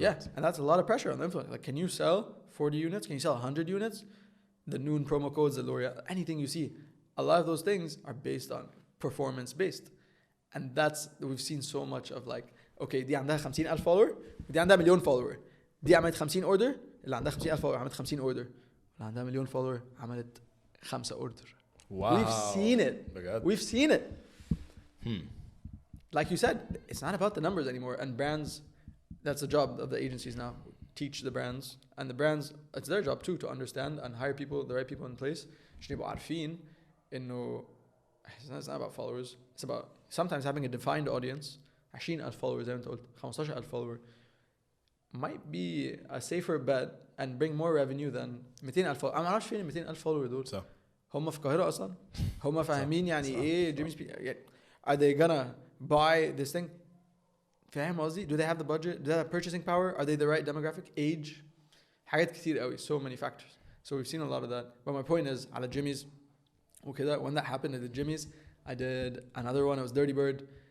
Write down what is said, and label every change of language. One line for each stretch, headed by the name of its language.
English: Yeah, and that's a lot of pressure on the influencer. Like, can you sell 40 units? Can you sell 100 units? The noon promo codes, the L'Oreal, anything you see. A lot of those things are based on performance-based. And we've seen so much of like, okay,
Arabic: دي عندها 50,000 follower, ودي عندها مليون follower. دي عملت 50 order, اللي عندها 50,000 follower عملت 50 order. اللي عندها مليون follower عملت 5 order.
English: Wow. We've seen it. We've seen it. Like you said, it's not about the numbers anymore. And brands, that's the job of the agencies now. Teach the brands. And the brands, it's their job too to understand and hire people, the right people in place.
Arabic: عشان يبقوا عارفين إنه
English: it's not about followers. It's about sometimes having a defined audience.
Arabic: 20,000 followers زي ما أنت قلت.
English: 15,000 follower might be a safer bet and bring more revenue than 200,000 follower.
Arabic: أنا ما أعرفش فين 200,000 follower دول. هم في القاهرة أصلا. هم فاهمين يعني إيه جيمي سبيد.
English: Are they gonna buy this thing?
Arabic: فاهم قصدي؟
English: Do they have the budget? Do they have purchasing power? Are they the right demographic? Age?
Arabic: حاجات كتير قوي.
English: So many factors. So we've seen a lot of that. But my point is
Arabic: على Jimmy's وكده
English: when that happened at the Jimmy's, I did another one. It was Dirty Bird.